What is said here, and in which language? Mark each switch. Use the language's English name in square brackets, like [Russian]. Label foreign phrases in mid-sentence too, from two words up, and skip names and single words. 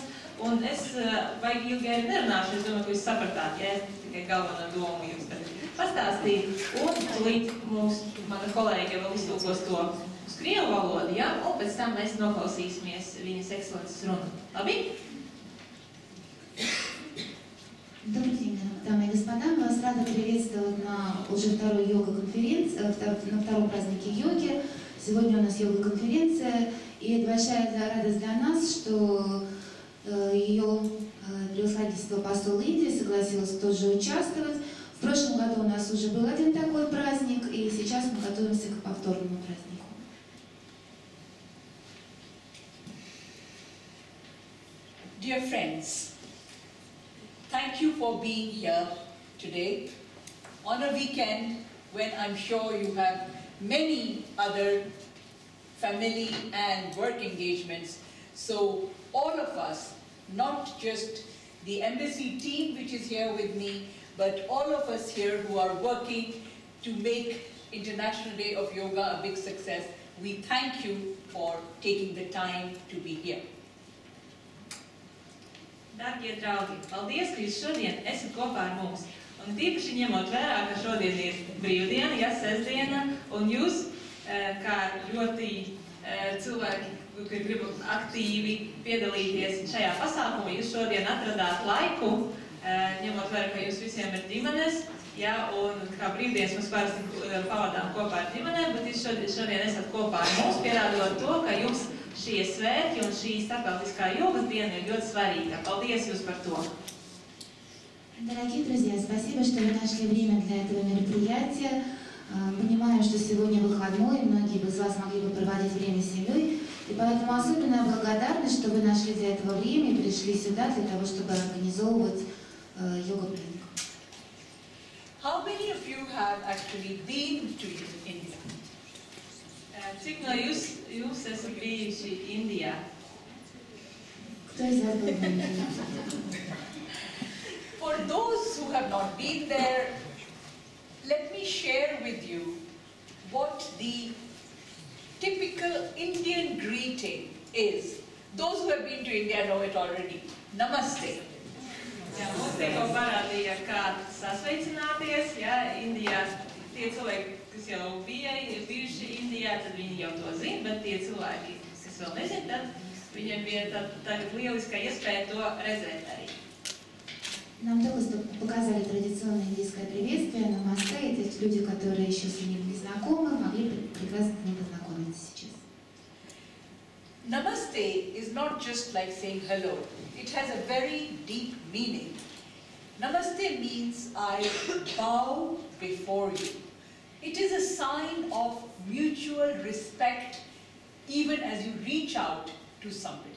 [Latvian] Un es vajag ilgi arī nerunāšu, es domāju, ka jūs sapratāt, ja es tikai galveno domu jums pastāstīju. Un līdz mana kolēģe vēl iztulkos to uz krievu valodu, ja? Un pēc tam mēs noklausīsimies Viņas Ekscelences runu. Labi? [Russian] Добрый день, дамы и господа. Мы вас рады приветствовать на уже второй йога-конференции, на втором празднике йоги. Сегодня у нас йога-конференция, и это большая радость для нас, что ее превосходительство посол Индии согласилась тоже участвовать. В прошлом году у нас уже был один такой праздник, и сейчас мы готовимся к повторному празднику. [English] Dear friends, thank you for being here today on a weekend when I'm sure you have many other family and work engagements. So all of us, not just the embassy team which is here with me, but all of us here who are working to make International Day of Yoga a big success, we thank you for taking the time to be here. [Latvian] Darbie draugi, paldies, ka jūs šodien esat kopā ar mums. Un tīpaši ņemot vērā, ka šodien ir brīvdiena, ja sestdiena, un jūs, kā ļoti cilvēki, kuri grib aktīvi piedalīties šajā pasākumā, jūs šodien atradāt laiku, ņemot vērā, ka jūs visiem ir ģimenes, ja, un kā brīvdienas mēs parasti pavadām kopā ar ģimenēm, bet jūs šodien esat kopā ar mums, pierādot to, ka jums šie svētki un šī starptautiskā jogas diena ir ļoti svarīga. Paldies jūs par to! [Russian] Дорогие друзья, спасибо, что вы нашли время для этого мероприятия. Понимаю, что сегодня выходной, многие из вас могли бы проводить время с семьей, и поэтому особенная благодарность, что вы нашли для этого время и пришли сюда для того, чтобы организовывать йога-праздник. [English] How many of you have actually been to India? [Latvian] Cik no jūs esat bijuši Indijā? [Russian] Кто из вас был в Индии? [English] For those who have not been there, let me share with you what the typical Indian greeting is. Those who have been to India know it already. Namaste. [Latvian] Jā, mums tikko parādīja, kā sasveicināties, ja, Indijā. Tie cilvēki, kas jau ir bijuši Indijā, tad viņi jau to zina, bet tie cilvēki, kas vēl nezina, tad viņiem bija tagad lieliska iespēja to redzēt arī. [Russian] Нам только что показали традиционное индийское приветствие, намасте, и эти люди, которые еще с ним не знакомы, могли прекрасно с ним познакомиться сейчас. [English] Namaste is not just like saying hello. It has a very deep meaning. Namaste means I bow before you. It is a sign of mutual respect even as you reach out to somebody.